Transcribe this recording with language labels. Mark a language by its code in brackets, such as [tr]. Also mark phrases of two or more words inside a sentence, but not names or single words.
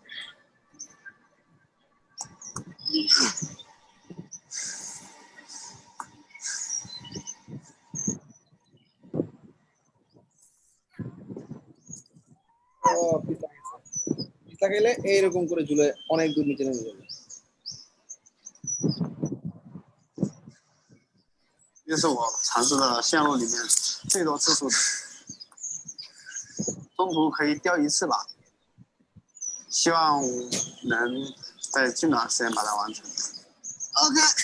[bn] পিছলা গেলে এইরকম করে ঝুলে অনেক দূর নিচে নেমে যাবে। [zh] 这是我尝试的线路里面最多次数的，中途可以掉1次吧，希望能在尽短时间把它完成。OK。